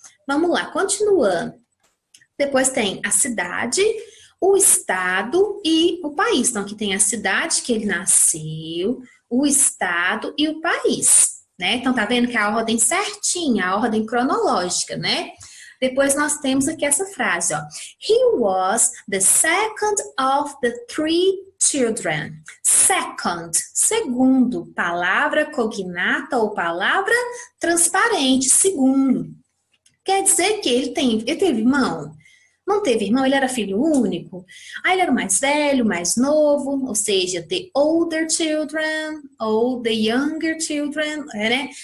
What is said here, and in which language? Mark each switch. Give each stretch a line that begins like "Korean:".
Portuguese: Vamos lá, continuando. Depois tem a cidade, o estado e o país. Então, aqui tem a cidade que ele nasceu, o estado e o país, né? Então, tá vendo que é a ordem certinha, a ordem cronológica, né? Depois nós temos aqui essa frase, ó.
English: He was the second of the three children.
Portuguese: Second, segundo, palavra cognata ou palavra transparente, segundo. Quer dizer que ele teve irmão? Não teve irmão, ele era filho único. Aí ele era o mais velho, mais novo, ou seja,
English: the older children
Portuguese: ou
English: the younger children,
Portuguese: né?